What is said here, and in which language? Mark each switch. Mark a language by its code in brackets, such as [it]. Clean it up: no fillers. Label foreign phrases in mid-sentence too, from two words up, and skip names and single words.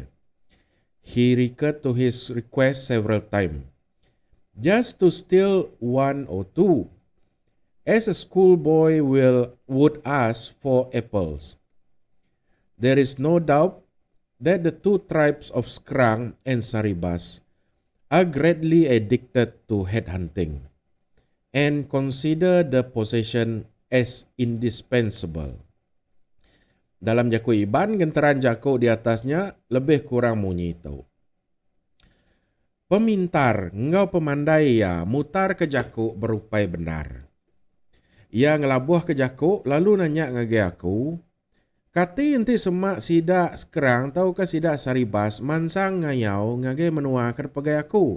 [en] He recurred to his request several times, just to steal one or two, as a schoolboy would ask for apples. There is no doubt that the two tribes of Skrang and Saribas are greatly addicted to headhunting and consider the possession as indispensable. [iba] Dalam jaku iban, genteran jaku di atasnya lebih kurang bunyi itu. Pemintar, engkau pemandai ya, mutar ke jaku berupai benar. Ia ngelabuh ke jaku, lalu nanya ngage aku, "Kati enti semak sidak Skrang tau ke sidak Saribas mansang ngayau ngage menua ke pegai aku."